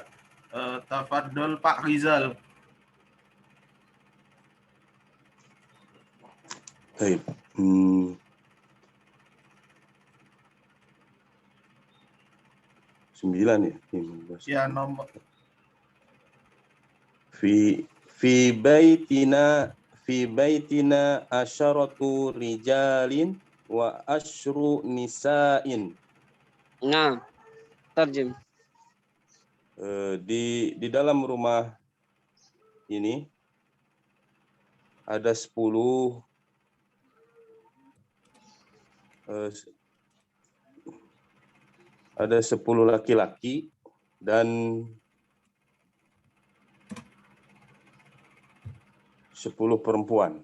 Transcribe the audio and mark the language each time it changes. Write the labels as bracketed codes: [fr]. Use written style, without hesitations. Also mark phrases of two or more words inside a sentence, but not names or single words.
[id] Tafadhol Pak Rizal. Baik. Sembilan ya. 15. Ya, nomor [ar] في بيتنا عشرة رجال وعشر نساء. [id] Nah, terjem. Di dalam rumah ini ada 10 laki-laki dan 10 perempuan.